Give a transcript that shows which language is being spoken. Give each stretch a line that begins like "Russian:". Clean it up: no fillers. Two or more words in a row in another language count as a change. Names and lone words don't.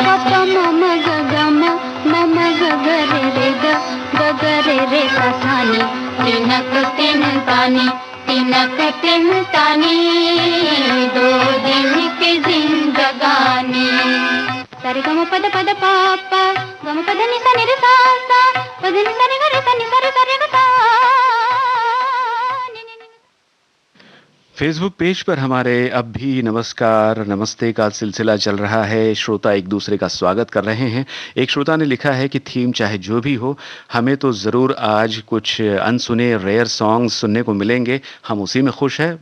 Hindi: म ग ग म ग ग रे ग ग रे रे सा सा नी तिनक तिन तानी तिनक तिन तानी दो दिन की जिंदगानी सारे गम पद पद पापा गम पद नि सा नि रे सा सा पद नि सा रे ग रे सा नि सा रे ग सा नि नि नि। फेसबुक पेज पर हमारे अब भी नमस्कार नमस्ते का सिलसिला चल रहा है। श्रोता एक दूसरे का स्वागत कर रहे हैं। एक श्रोता ने लिखा है कि थीम चाहे जो भी हो, हमें तो ज़रूर आज कुछ अनसुने
English: rare songs
Hindi: सुनने को मिलेंगे, हम उसी में खुश हैं।